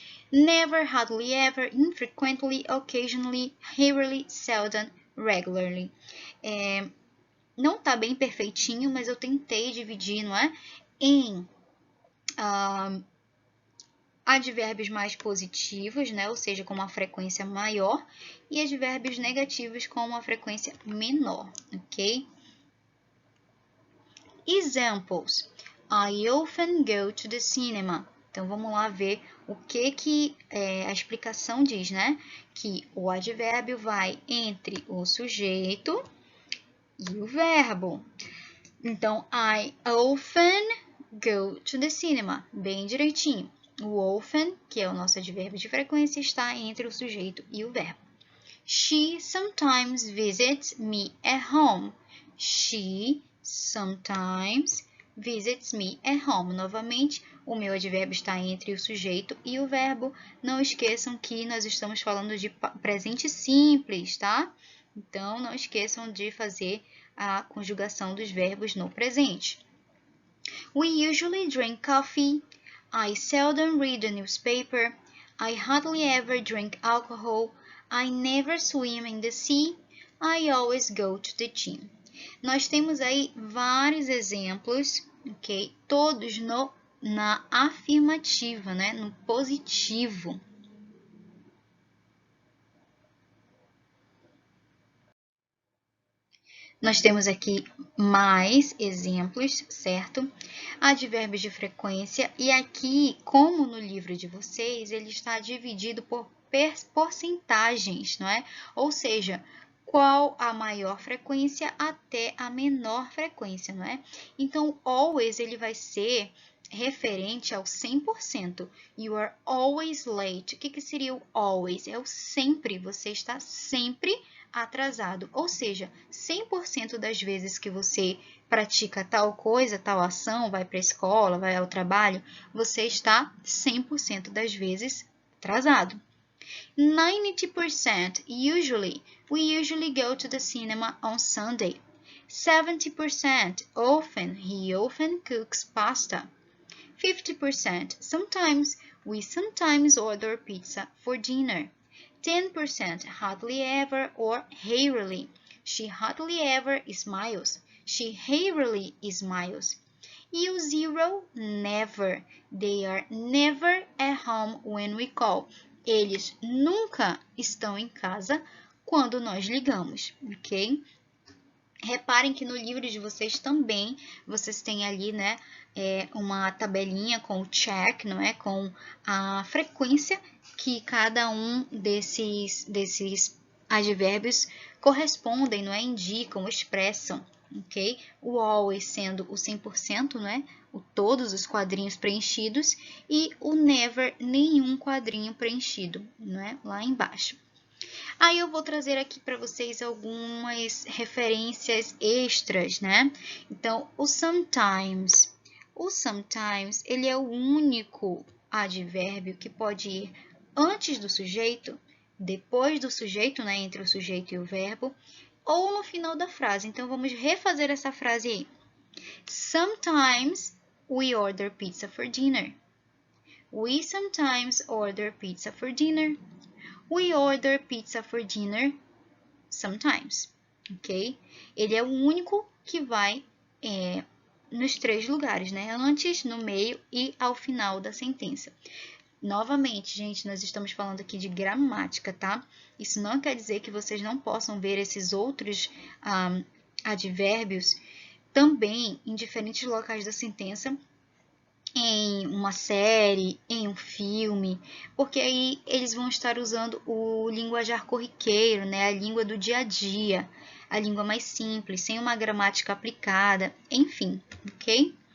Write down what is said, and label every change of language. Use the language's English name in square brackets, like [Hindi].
[English] Never, hardly ever, infrequently, occasionally, rarely, seldom, regularly. [Portuguese] Não tá bem perfeitinho, mas eu tentei dividir, não é? Em advérbios mais positivos, né? Ou seja, com uma frequência maior, e advérbios negativos com uma frequência menor, ok? [English] Examples. I often go to the cinema. [Portuguese] Então, vamos lá ver o que a explicação diz, né? Que o advérbio vai entre o sujeito e o verbo. [English] Então, I often go to the cinema. [Portuguese] Bem direitinho. O often, que é o nosso advérbio de frequência, está entre o sujeito e o verbo. [English] She sometimes visits me at home. She sometimes visits me at home. [Portuguese] Novamente, o meu advérbio está entre o sujeito e o verbo. Não esqueçam que nós estamos falando de presente simples, tá? Então, não esqueçam de fazer a conjugação dos verbos no presente. [English] We usually drink coffee. I seldom read the newspaper. I hardly ever drink alcohol. I never swim in the sea. I always go to the gym. [Portuguese] Nós temos aí vários exemplos, ok? Todos na afirmativa, né? No positivo. Nós temos aqui mais exemplos, certo? Advérbios de frequência. E aqui, como no livro de vocês, ele está dividido por porcentagens, não é? Ou seja, qual a maior frequência até a menor frequência, não é? Então, always, ele vai ser referente ao 100%. [English] You are always late. [Portuguese] O que seria o always? É o sempre. Você está sempre atrasado, ou seja, 100% das vezes que você pratica tal coisa, tal ação, vai para a escola, vai ao trabalho, você está 100% das vezes atrasado. [English] 90% usually. We usually go to the cinema on Sunday. 70% often. He often cooks pasta. 50% sometimes. We sometimes order pizza for dinner. 10% hardly ever or rarely. She hardly ever smiles. She rarely smiles. You 0, never. They are never at home when we call. [Portuguese] Eles nunca estão em casa quando nós ligamos, ok? Reparem que no livro de vocês também, vocês têm ali, né, uma tabelinha com o check, não é? Com a frequência que cada um desses advérbios correspondem, não é? Indicam, expressam, ok? O always sendo o 100%, né? Todos os quadrinhos preenchidos e o never, nenhum quadrinho preenchido, não é? Lá embaixo. Aí eu vou trazer aqui para vocês algumas referências extras, né? Então, o sometimes, ele é o único advérbio que pode ir antes do sujeito, depois do sujeito, né? Entre o sujeito e o verbo, ou no final da frase. Então, vamos refazer essa frase aí. [English] Sometimes we order pizza for dinner. We sometimes order pizza for dinner. We order pizza for dinner sometimes, ok? [Portuguese] Ele é o único que vai nos 3 lugares, né? Antes, no meio e ao final da sentença. Novamente, gente, nós estamos falando aqui de gramática, tá? Isso não quer dizer que vocês não possam ver esses outros advérbios também em diferentes locais da sentença, em uma série, em um filme, porque aí eles vão estar usando o linguajar corriqueiro, né? A língua do dia a dia, a língua mais simples, sem uma gramática aplicada, enfim, ok?